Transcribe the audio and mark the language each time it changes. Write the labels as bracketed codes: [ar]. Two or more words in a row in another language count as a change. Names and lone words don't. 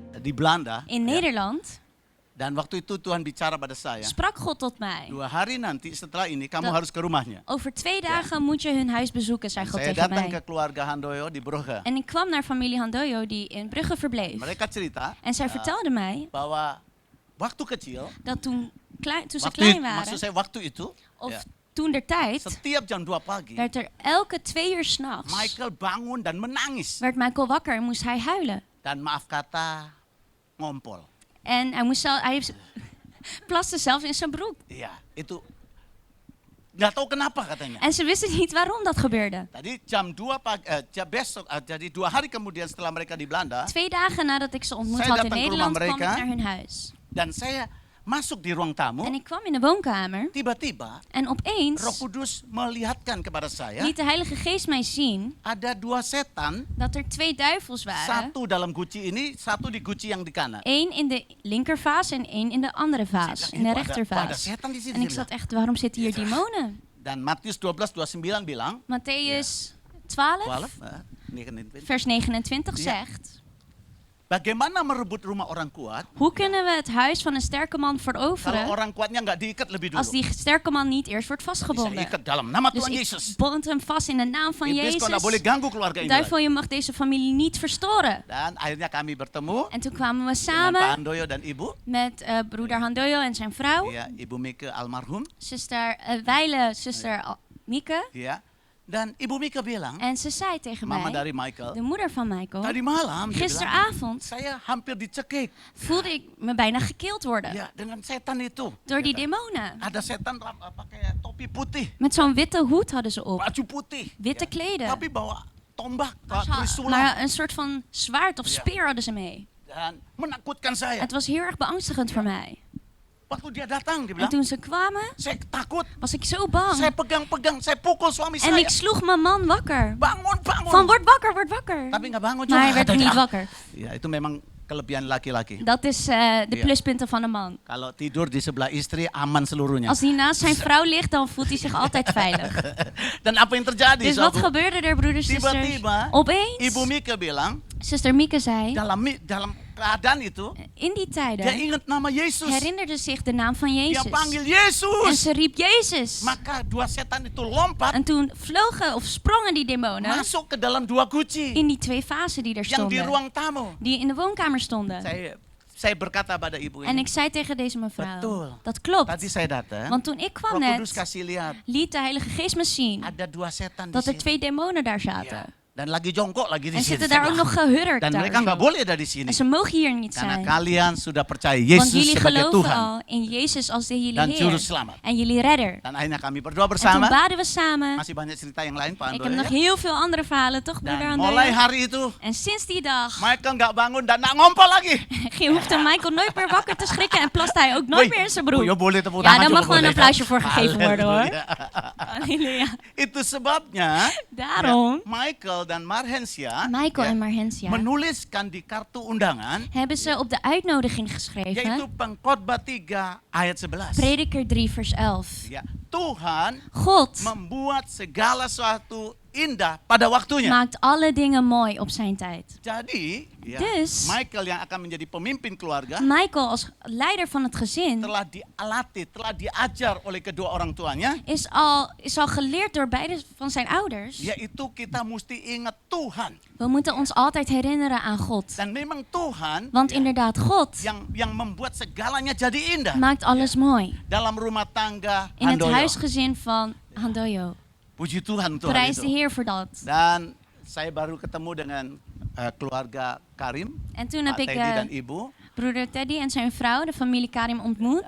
[id] di Belanda. [nl] in Nederland, [id] Dan waktu itu Tuhan bicara pada saya. [nl] sprak God tot mij. [id] 2 hari nanti setelah ini kamu [nl] Dat- [id] harus ke rumahnya. [nl] Over 2 dagen moet je hun huis bezoeken, zei God [id] Saya [nl] tegen [id] datang ke [nl] mij. [id] keluarga Handoyo di Brugge. [nl] En ik kwam naar familie Handoyo die in Brugge verbleef. [id] Mereka cerita [nl] En zij vertelde mij [id] bahwa waktu kecil, [nl] dat toen ze klein [id] maksud [nl] waren, [id] saya waktu itu, [nl] of [id] ya, [nl] toen der tijd, [id] setiap jam 2 pagi, [nl] werd er elke 2 uur 's nachts [id] Michael bangun dan menangis. [nl] werd Michael wakker en moest hij huilen. [id] Dan maaf kata, ngompol. [nl] En hij plaste zelfs in zijn broek. [id] Iya, itu nggak tahu kenapa katanya. [nl] En ze wisten niet waarom dat gebeurde. [id] Tadi jam 2 pagi, besok, jadi 2 hari kemudian setelah mereka di Belanda, [nl] 2 dagen nadat ik ze ontmoet Zij had in [id] datang ke [nl] Nederland, [id] rumah [nl] kwam ik [id] mereka. [nl] naar hun huis. [id] dan saya masuk di ruang tamu, [nl] En ik kwam in de woonkamer [id] tiba-tiba [nl] en [id] Roh [nl] opeens [id] Kudus melihatkan kepada saya, [nl] liet de Heilige Geest mij zien [id] ada 2 setan, [nl] dat er 2 duivels waren. [id] satu dalam guci ini, satu di guci yang di kanan. [nl] 1 in de linkervaas en 1 in de andere vaas, in de [id] Ada [nl] rechtervaas. [id] setan di sini. [nl] En ik [id] dia [nl] zat [id] bilang. [nl] echt, waarom zitten hier demonen? [id] Dan Matius 12:29 bilang, [nl] Matthäus 12, 12, 29. vers 29 Ja. zegt: [id] Bagaimana merebut rumah orang kuat [nl] hoe kunnen we het huis van een sterke man [id] kalau [nl] veroveren [id] orang kuatnya nggak diikat lebih dulu? [nl] als die sterke man niet eerst wordt [id] Saya [nl] vastgebonden? [id] ikat dalam nama [nl] Dus [id] Tuhan [nl] ik [id] Yesus. [nl] bond hem vast in de naam van [id] Iblis kau nggak boleh [nl] Jezus. [id] ganggu keluarga ini. [nl] Duivel, [id] lagi. [nl] je mag deze familie niet verstoren. [id] Dan akhirnya kami bertemu [nl] En toen kwamen we [id] dengan Pak [nl] samen [id] Handoyo dan Ibu. [nl] met broeder Handoyo en zijn vrouw, [id] Ya, Ibu Mika almarhum. [nl] zuster Weile, zuster Mieke. [id] Ya. Dan Ibu Mika bilang, [nl] En ze zei tegen [id] mama [nl] mij, [id] dari Michael, [nl] de moeder van Michael, [id] tadi malam dia bilang, [nl] gisteravond [id] saya hampir dicekik. [nl] voelde ik me bijna gekild worden [id] Ya, dengan setan itu. [nl] door die [id] Kata, [nl] demonen. [id] ada setan pakai topi putih, [nl] Met zo'n witte hoed hadden ze op, [id] baju putih, [nl] witte kleden. [id] tapi bawa tombak, [nl] Maar [id] trisula, [nl] maar een soort van zwaard of Ja. speer hadden ze mee. [id] dan menakutkan saya. [nl] Het was heel erg beangstigend voor mij. [id] Waktu dia datang, dia [nl] En [id] bilang, [nl] toen ze kwamen, [id] saya takut, [nl] was ik zo [id] saya [nl] bang. [id] pegang-pegang, saya pukul suami [nl] En [id] saya. [nl] ik sloeg mijn man wakker. [id] Bangun, bangun. [nl] Van word wakker, word wakker. [id] Tapi nggak bangun [nl] Maar hij [id] juga [nl] werd [id] katanya. [nl] niet wakker. [id] Ya, itu memang kelebihan laki-laki. [nl] Dat is de Ja. pluspunten van een man. [id] Kalau tidur di sebelah istri aman seluruhnya. [nl] Als hij naast zijn vrouw ligt, dan voelt hij zich altijd veilig. [id] Dan apa yang terjadi? [nl] Dus wat [id] saudara? [nl] gebeurde er, broeders en zusters? [id] Tiba-tiba [nl] Opeens, [id] Ibu Mika bilang, [nl] zuster Mieke zei, [id] dalam keadaan itu [nl] in die [id] dia [nl] tijden [id] ingat nama Yesus. [nl] herinnerde zich de naam van [id] Dia [nl] Jezus. [id] panggil [nl] En [id] Yesus. [nl] ze riep Jezus. [id] Maka 2 setan itu lompat [nl] En toen vlogen of sprongen die demonen [id] masuk ke dalam 2 guci [nl] in die 2 vazen die er [id] yang di [nl] stonden. [id] ruang tamu. [nl] Die in de woonkamer stonden. [id] Saya berkata pada ibu [nl] En [id] ini, [nl] ik zei tegen deze mevrouw, [id] Betul. [nl] dat klopt. [id] tadi saya datang, [nl] Want toen ik kwam [id] Roh Kudus [nl] net, [id] kasih lihat [nl] liet de Heilige Geest me zien [id] ada 2 setan di [nl] dat er [id] sini. [nl] 2 demonen daar [id] Ya. [nl] zaten. [id] Dan lagi jongkok lagi di [nl] En [id] sini. [nl] zitten daar ook nog gehurkt [id] Dan [nl] daar [id] mereka nggak [nl] zo. [id] boleh ada di sini. [nl] En ze mogen hier niet [id] Karena [nl] zijn. [id] kalian sudah percaya [nl] Want [id] Yesus [nl] jullie [id] sebagai [nl] geloven [id] Tuhan [nl] al in Jezus als de jullie [id] dan juru [nl] Heer [id] selamat. [nl] en jullie redder. [id] Dan akhirnya kami berdoa [nl] En toen [id] bersama. [nl] baden we samen. [id] Masih banyak cerita yang lain Pak [nl] Ik [id] Ando [nl] heb nog [id] ya. [nl] heel veel andere verhalen, toch broeder [id] Dan mulai [nl] Andrea? [id] hari itu [nl] En sinds die dag [id] Michael nggak bangun dan nggak ngompol lagi. [nl] hoefde Michael nooit meer wakker te schrikken en plaste hij ook nooit meer in zijn broek. [id] Oh, boleh tepuk [nl] Ja, [id] tangan [nl] daar [id] juga [nl] mag wel een [id] boleh, [nl] applausje [id] ya. [nl] voor gegeven worden hoor. [id] Halleluja. [nl] Halleluja. [id] Itu sebabnya [nl] Daarom, [id] Michael dan Marhensia [nl] Michael [id] ya, [nl] en Marhensia [id] menuliskan di kartu undangan [nl] hebben ze op de uitnodiging [id] yaitu [nl] geschreven, [id] Pengkhotbah 3 ayat 11. [nl] Prediker 3 vers 11. [id] Ya, Tuhan [nl] God [id] membuat segala sesuatu indah pada waktunya. [nl] maakt alle dingen mooi op zijn tijd. [id] Jadi, ya, [nl] Dus- [id] Michael yang akan menjadi pemimpin keluarga [nl] Michael als leider van het gezin [id] telah dialatih, telah diajar oleh kedua orang tuanya, [nl] is al geleerd door beide van zijn ouders. [id] yaitu kita mesti ingat Tuhan. [nl] We moeten ons altijd herinneren aan God. [id] Dan memang Tuhan [nl] Want inderdaad, God [id] yang membuat segalanya jadi indah [nl] maakt alles mooi. [id] dalam rumah tangga [nl] In het [id] Handoyo. [nl] huisgezin van Handoyo. [id] Puji Tuhan untuk hal [nl] Prijs de [id] itu. [nl] Heer voor dat. [id] Dan saya baru ketemu dengan keluarga Karim, [nl] En toen heb [id] Pak [nl] ik [id] Teddy dan Ibu. [nl] broeder Teddy en zijn vrouw, de familie Karim, ontmoet.